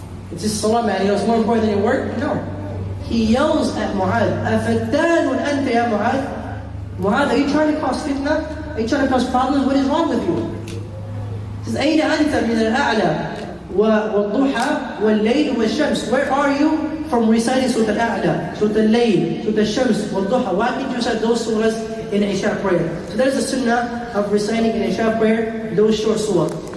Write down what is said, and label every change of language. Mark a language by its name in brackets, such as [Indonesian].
[English] It's just salah, man, it's more important than your work? No. He yells at Mu'adh, [Arabic] أَفَتَّانٌ أَنْتَ يَا [English] Mu'adh? Mu'adh, are you trying to cause fitna? Are you trying to cause problems? What is wrong with you? He says, [Arabic] أين أنت من الأعلى والضحى والليل والشمس? [English] Where are you from reciting Surah Al-A'la, Surah Al-Layl, Surah Al-Shams, والضحى? Why didn't you recite those surahs in Isha prayer? So that is the sunnah of reciting in Isha prayer those short surah.